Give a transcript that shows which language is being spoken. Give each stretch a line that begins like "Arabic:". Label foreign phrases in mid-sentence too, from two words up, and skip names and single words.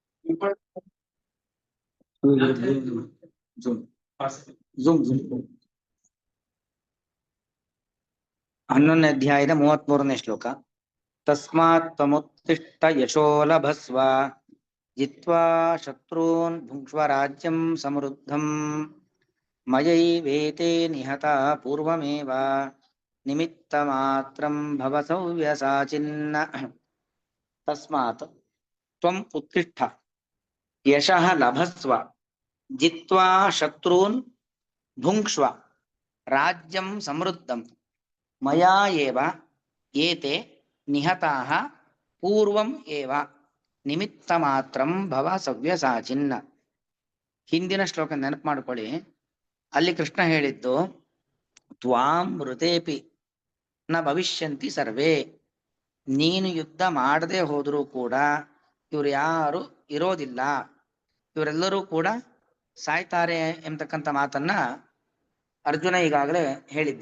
Kannada: ಹನ್ನೊಂದನೇ ಅಧ್ಯಾಯದ 33ನೇ ಶ್ಲೋಕ.
Sanskrit: ತಸ್ಮಾತ್ ತ್ವಮುತ್ತಿಷ್ಠ ಯಶೋ ಲಭಸ್ವ ಜಿತ್ವಾ ಶತ್ರೂನ್ ಭುಂಕ್ಷ್ವ ರಾಜ್ಯಂ ಸಮೃದ್ಧಂ ಮಯೈವೇತೆ ನಿಹತಾ ಪೂರ್ವಮೇವ ನಿಮಿತ್ತ ಮಾತ್ರಂ ಭವ ಸವ್ಯಸಾಚಿನ್ನ. ತಸ್ಮಾತ್ ತ್ವಂ ಉತ್ತಿಷ್ಠ ಯಶಃ ಲಭಸ್ವ ಜಿತ್ವಾ ಶತ್ರೂನ್ ಭುಂಕ್ಷ್ವ ರಾಜ್ಯಂ ಸಮೃದ್ಧಂ ಮಯಾ ಏವ ಏತೆ ನಿಹತಾಃ ಪೂರ್ವಂ ಏವ ನಿಮಿತ್ತ ಮಾತ್ರಂ ಭವ ಸವ್ಯಸಾಚಿನ್ನ.
Kannada: ಹಿಂದಿನ ಶ್ಲೋಕ ನೆನಪು ಮಾಡ್ಕೊಳ್ಳಿ. ಅಲ್ಲಿ ಕೃಷ್ಣ ಹೇಳಿದ್ದು
Sanskrit: ತ್ವಾಂ ಮೃತೇಪಿ ನ ಭವಿಷ್ಯಂತಿ ಸರ್ವೇ.
Kannada: ನೀನು ಯುದ್ಧ ಮಾಡದೆ ಹೋದರೂ ಕೂಡ ಇವರು ಯಾರು ಇರೋದಿಲ್ಲ, ಇವರೆಲ್ಲರೂ ಕೂಡ ಸಾಯ್ತಾರೆ ಎಂಬತಕ್ಕಂಥ ಮಾತನ್ನ ಅರ್ಜುನ ಈಗಾಗಲೇ ಹೇಳಿದ್ದ.